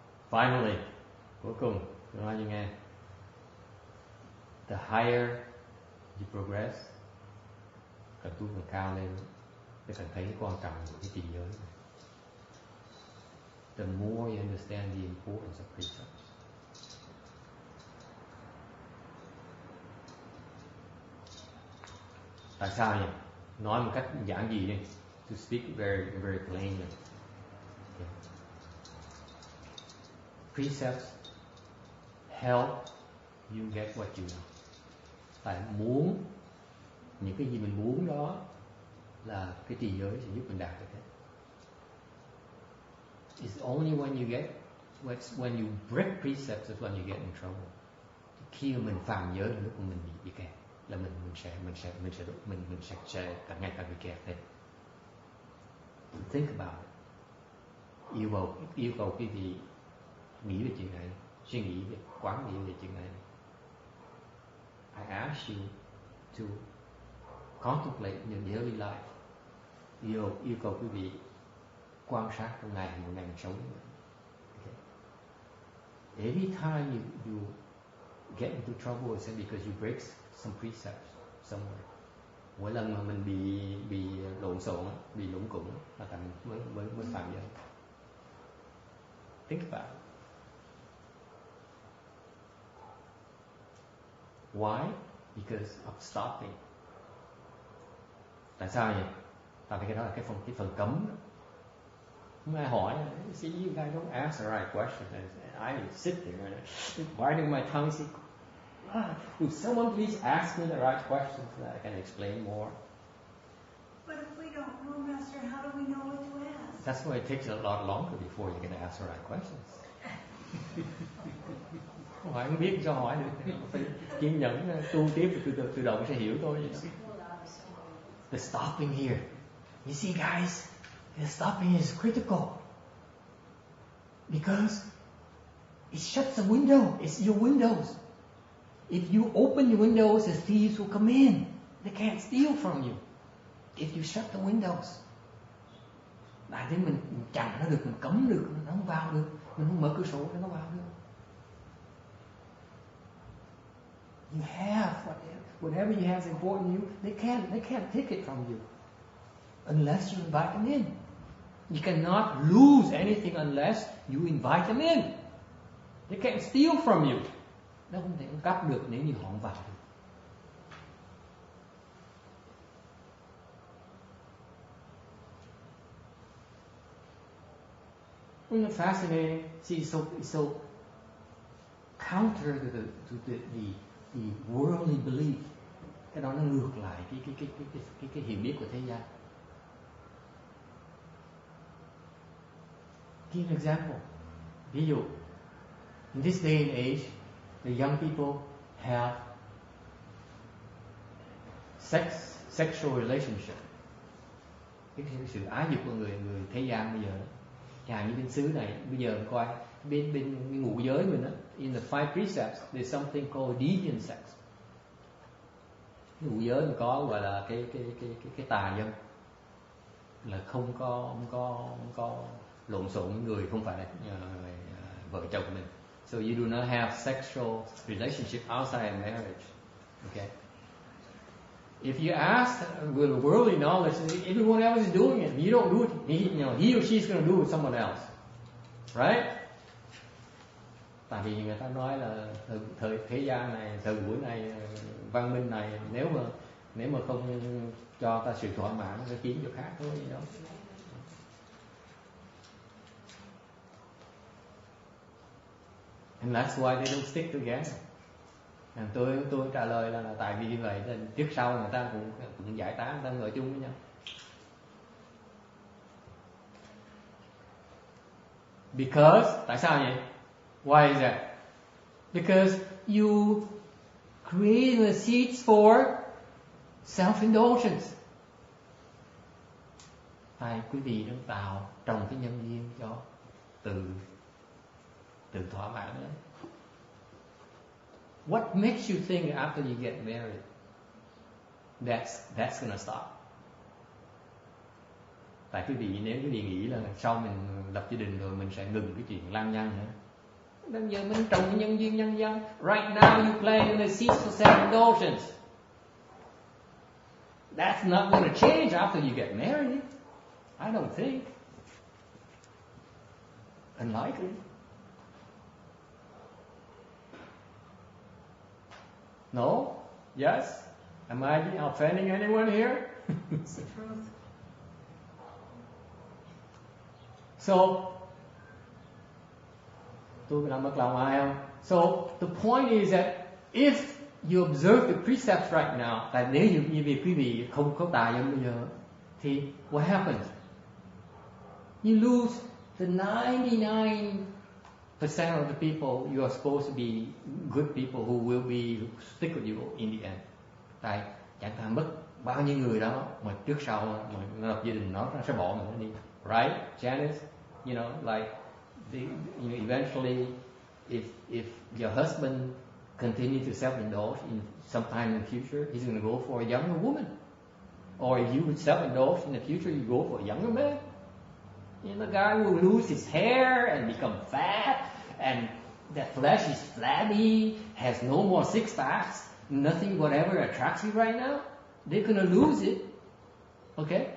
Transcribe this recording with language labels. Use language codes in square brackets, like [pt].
[en] Finally, [vi] cuối cùng, tôi nói cho nghe. [en] The higher you progress, [vi] càng tu càng cao lên, để càng thấy cái quan trọng của cái trì giới này. [en] The more you understand the importance of precepts. [vi] Tại sao nhỉ? Nói một cách giản dị đi. [en] To speak very, very plainly. Okay. Precepts help you get what you want. [vi] Tại muốn những cái gì mình muốn đó là cái trì giới sẽ giúp mình đạt được hết. [en] It's only when you break precepts is when you get in trouble. [vi] Khi mà mình phạm giới là lúc mà mình bị kẹt, là mình sẽ càng ngày càng bị kẹt thêm. [en] Think about it. [vi] Yêu cầu quý vị nghĩ về chuyện này, suy nghĩ về, quán nghĩ về chuyện này. [en] I ask you to contemplate in your daily life. [vi] Yêu cầu quý vị quan sát trong ngày một ngày mình sống. [en] Okay. Every time you get into trouble is because you break some precepts somewhere. [vi] Mỗi lần mà mình bị lộn xộn, bị lủng củng là tại mình mới phạm giới. [en] Think about it. Why? Because of stopping. [vi] Tại sao vậy? Tại vì cái đó là cái phần cấm. Không ai hỏi. [en] See, you guys don't ask the right question. I sit there and biting my tongue. Say, would someone please ask me the right questions so that I can explain more? But if we don't know, Master, how do we know what to ask? That's why it takes a lot longer before you can ask the right questions. [vi] Không phải không biết sao hỏi được, phải kiên nhẫn tu tiếp rồi tự động sẽ hiểu thôi. [en] The stopping here, you see guys, the stopping is critical because it shuts the window. It's your windows. If you open your windows, the thieves will come in. They can't steal from you. If you shut the windows, [vi] đại thế mình chặn nó được, mình cấm được, nó không vào được, mình không mở cửa sổ để nó vào được. [en] You have whatever you have is important to you. They can't take it from you unless you invite them in. You cannot lose anything unless you invite them in. They can't steal from you. [vi] Nó không thể cắp được nếu như họ không vào được. [en] Isn't it fascinating? See, it's so counter to the worldly belief. [vi] Cái đó nó ngược lại cái hiểu biết của thế gian. [en] Give an example. [vi] Ví dụ, [en] in this day and age, the young people have sexual relationship. [vi] Cái sự ái dục của người thế gian bây giờ, chẳng như bên xứ này bây giờ coi bên ngũ giới mình á, [en] in the 5 precepts there's something called deviant sex. [vi] Ngũ giới mình có gọi là cái tà dâm, là không có lộn xộn với người không phải là vợ chồng mình. [en] So you do not have sexual relationship outside of marriage. Okay. If you ask with worldly knowledge, everyone else is doing it. You don't do it. He or she's going to do it with someone else, right? [vi] Tại vì người ta nói là thời thế gian này, thời buổi này, văn minh này, nếu mà không cho ta sự thỏa mãn, nó kiếm chỗ khác thôi gì đó. [en] And that's why they don't stick together. [vi] Tôi trả lời là tại vì như vậy, trước sau người ta cũng giải tán, người ta ngồi chung với nhau. [en] Because, [vi] tại sao vậy? [en] Why is that? Because you create the seeds for self-indulgence. [vi] Tại quý vị đang tạo trồng cái nhân duyên cho tự thỏa mãn đấy. [en] What makes you think after you get married that's gonna stop? [vi] Tại quý vị, nếu quý vị nghĩ là sau mình lập gia đình rồi mình sẽ ngừng cái chuyện lăng nhăng nữa. Bây giờ mình trồng cái nhân duyên nhân dân. [en] Right now you plant the seeds for self-indulgence. That's not going to change after you get married. I don't think. Unlikely. No? Yes? Am I offending anyone here? It's the truth. [vi] So, tôi làm mất lòng ai không? [en] So, the point is that if you observe the precepts right now, [vi] tại nếu như vì quý vị không có tà dâm bây giờ, [en] thì what happens? You lose the 99% of the people you are supposed to be good people who will be stick with you in the end. [vi] Tại chẳng hạn mất bao nhiêu người đó mà trước sau mà lập gia đình nó sẽ bỏ mình đi, [en] right, [vi] Janice? [en] You know, like eventually, if your husband continue to self-indulge in sometime in the future, he's going to go for a younger woman. Or if you would self-indulge in the future, you go for a younger man. You know, the guy will lose his hair and become fat, and the flesh is flabby, has no more six-packs, nothing whatever attracts you right now. They're going to lose it. Okay?